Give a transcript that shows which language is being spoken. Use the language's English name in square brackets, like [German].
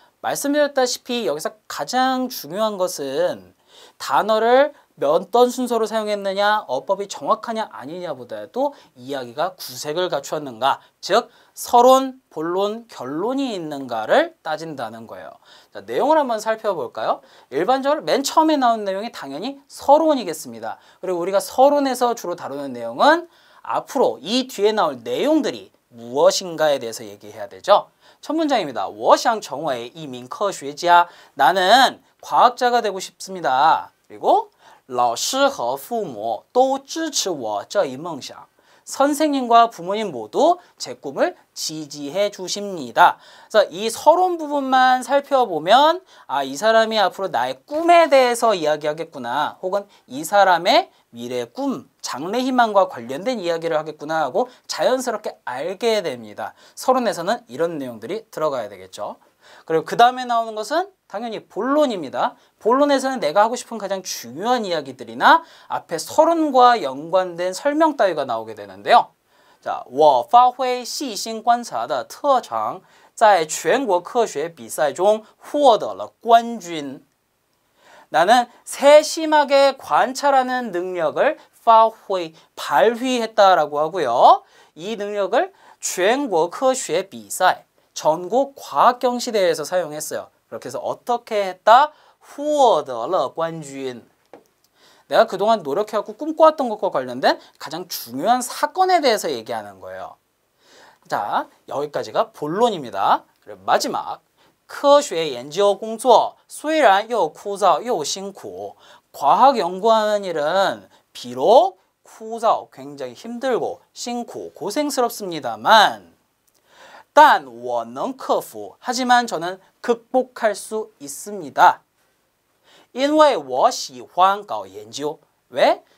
[Korean] 말씀드렸다시피 여기서 가장 중요한 것은 단어를 어떤 순서로 사용했느냐, 어법이 정확하냐 아니냐보다도 이야기가 구색을 갖추었는가, 즉 서론, 본론, 결론이 있는가를 따진다는 거예요. 자, 내용을 한번 살펴볼까요? 일반적으로 맨 처음에 나온 내용이 당연히 서론이겠습니다. 그리고 우리가 서론에서 주로 다루는 내용은 앞으로 이 뒤에 나올 내용들이 무엇인가에 대해서 얘기해야 되죠. 첫 문장입니다. [Chinese] 我想成为一名科学家. [Korean] 나는 과학자가 되고 싶습니다. 그리고 [Chinese] 老师和父母都支持我这一梦想. [Korean] 선생님과 부모님 모두 제 꿈을 지지해 주십니다. 그래서 이 서론 부분만 살펴보면 이 사람이 앞으로 나의 꿈에 대해서 이야기하겠구나, 혹은 이 사람의 미래의 꿈, 장래 희망과 관련된 이야기를 하겠구나 하고 자연스럽게 알게 됩니다. 서론에서는 이런 내용들이 들어가야 되겠죠. 그리고 그 다음에 나오는 것은 당연히 본론입니다. 본론에서는 내가 하고 싶은 가장 중요한 이야기들이나 앞에 서론과 연관된 설명 따위가 나오게 되는데요. 자, [Chinese] 我发挥细心观察的特长在全国科学比赛中获得了冠军. [Korean] 나는 세심하게 관찰하는 능력을 发挥, 발휘했다라고 하고요. 이 능력을 [Chinese] 全国科学比赛, [Korean] 전국 과학경시대회에서 사용했어요. 그렇게 해서 어떻게 했다? [Chinese] 获得了冠军. [Korean] 내가 그동안 노력해갖고 꿈꿔왔던 것과 관련된 가장 중요한 사건에 대해서 얘기하는 거예요. 자, 여기까지가 본론입니다. 그리고 마지막. [Chinese] 科学研究工作虽然又枯燥又辛苦. [Korean] 과학 연구하는 일은 비록 枯燥, 굉장히 힘들고 辛苦, 고생스럽습니다만 [Chinese] 但我能克服, [Korean] 하지만 저는 극복할 수 있습니다. [Chinese] 因为我喜欢搞研究. [Korean] 왜?